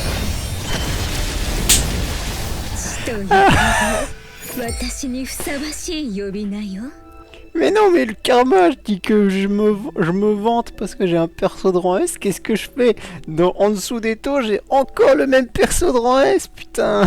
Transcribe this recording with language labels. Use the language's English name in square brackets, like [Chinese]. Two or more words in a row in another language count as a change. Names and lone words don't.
[Japanese] ということ私にふさわしい呼び名よ。 [French] Mais non, mais le karma, je dis que je me vante parce que j'ai un perso de rang S. Qu'est-ce que je fais? En dessous des taux, j'ai encore le même perso de rang S, putain!